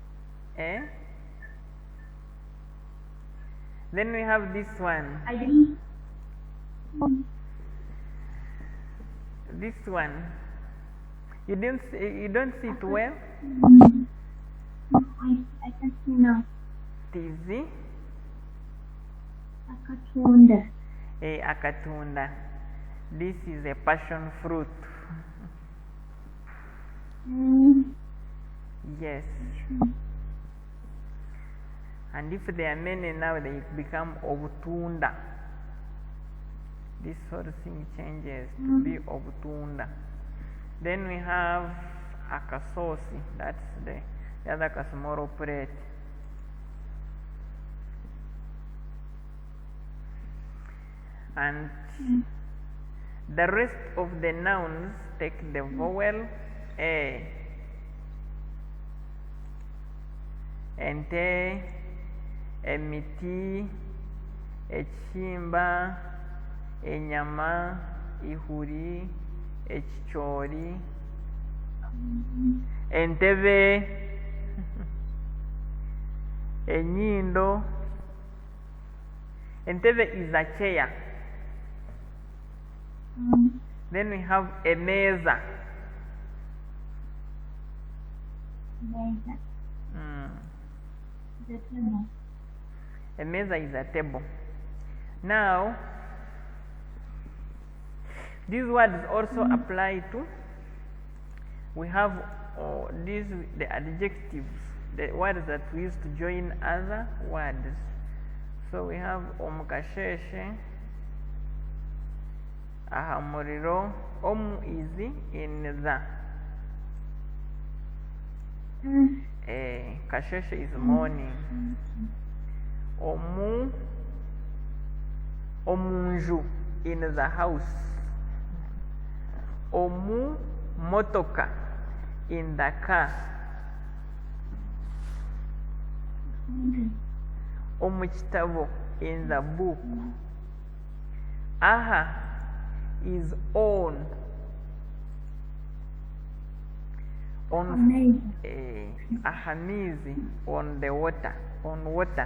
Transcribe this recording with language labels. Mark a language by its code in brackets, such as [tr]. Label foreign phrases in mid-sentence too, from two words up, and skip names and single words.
[en] Then we have this one. I didn't. This one. You don't see it well? I can see now. Tizi. Akatunda. Akatunda. This is a passion fruit. Yes. And if there are many now, they become obutunda. This whole thing changes to be obutunda. Then we have akasosi. That's the other kasmoro plate. And the rest of the nouns take the vowel a. [nyn] Ente, emiti, echimba, enyama, ihuri, ekikyoli, entebe, enyindo. [en] Entebe is a chair. Then we have a meza. Meza. The table. A meza is a table. Now, these words also apply to, we have the adjectives, the words that we use to join other words. So we have [nyn] omukasheshe, ahamuriro. [en] Omu is in the. Kasheshe is morning. Omunju, in the house. [nyn] Omu motoka, [en] in the car. Omuchitabo, in the book. Aha is on. Ahamizi, on the water, on water.